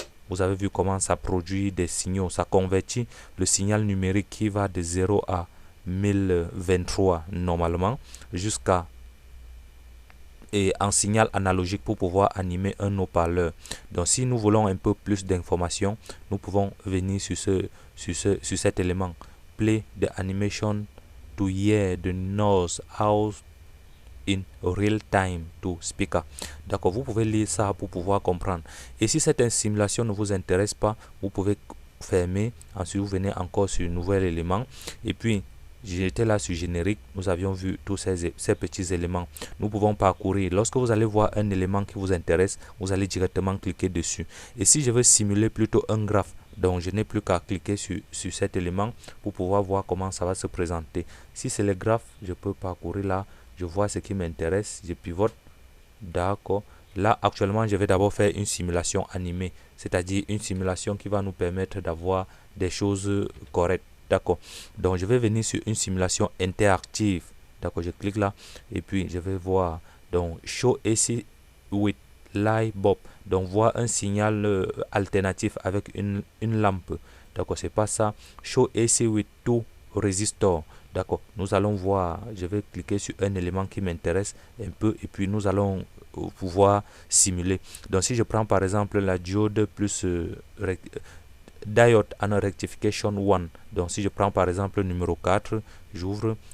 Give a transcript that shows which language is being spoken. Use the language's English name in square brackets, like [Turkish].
[French] Vous avez vu comment ça produit des signaux, ça convertit le signal numérique qui va de 0 à 1023 normalement jusqu'à en signal analogique pour pouvoir animer un haut-parleur. Donc si nous voulons un peu plus d'informations, nous pouvons venir sur cet élément. [English] Play the animation to hear the noise out in real time to speaker. [French] D'accord, vous pouvez lire ça pour pouvoir comprendre. Et si cette simulation ne vous intéresse pas, vous pouvez fermer. Ensuite, vous venez encore sur nouvel élément. Et puis, j'étais là sur générique. Nous avions vu tous ces petits éléments. Nous pouvons parcourir. Lorsque vous allez voir un élément qui vous intéresse, vous allez directement cliquer dessus. Et si je veux simuler plutôt un graphe, donc je n'ai plus qu'à cliquer sur cet élément pour pouvoir voir comment ça va se présenter. Si c'est le graphe, je peux parcourir là. Je vois ce qui m'intéresse, je pivote. D'accord. Là, actuellement, je vais d'abord faire une simulation animée, c'est-à-dire une simulation qui va nous permettre d'avoir des choses correctes. D'accord. Donc, je vais venir sur une simulation interactive. D'accord, je clique là et puis je vais voir. [English] Donc, Show AC with Light Bulb. [French] Donc, voir un signal alternatif avec une lampe. D'accord, c'est pas ça. [English] Show AC with two resistors. [French] D'accord, nous allons voir, je vais cliquer sur un élément qui m'intéresse un peu et puis nous allons pouvoir simuler. Donc si je prends par exemple la diode plus [English] diode and rectification 1, [French] donc si je prends par exemple le numéro 4, j'ouvre